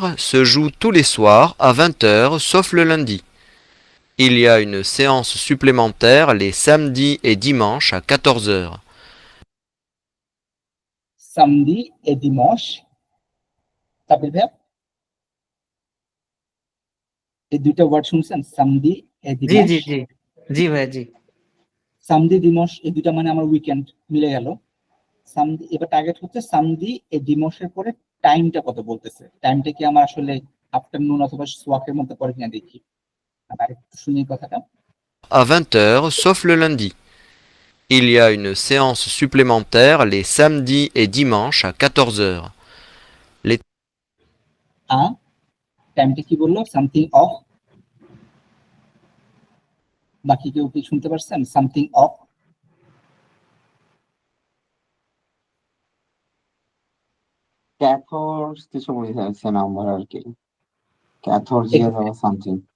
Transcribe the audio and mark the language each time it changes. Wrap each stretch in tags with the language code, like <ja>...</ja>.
<fr>Se joue tous les soirs à 20 heures sauf le lundi. Il y a une séance supplémentaire les samedis et dimanches à 14 heures. Samedi et dimanche,</fr> <bn>Sabir ভাইয়া এই দুইটা word শুনছেন, সামদি এ জি Dimas. জি জি জি ভাই, জি। সামদি দিমস এই দুইটা মানে আমার উইকেন্ড মিলে গেল। সামদি, এবার টার্গেট হচ্ছে সামদি এ দিমসের পরে টাইমটা কত বলতেছে, টাইমটা কি আমার আসলে আফটারনুন অথবা সোয়াকের মধ্যে পড়ে কিনা দেখি। আর একটু শুনি কথাটা।</bn> <fr>À 20 heures sauf le lundi. Il y a une séance supplémentaire les samedis et dimanches à 14 heures.</fr> <bn>টাইমটা কি বললো, সামথিং অফ, বাকি কেউ কি শুনতে পারছেন? সামথিং অফ, ক্যাথোড কিছু বুঝাচ্ছে নাম্বার আর কি, ক্যাথোরজিয়াস বা সামথিং।</bn>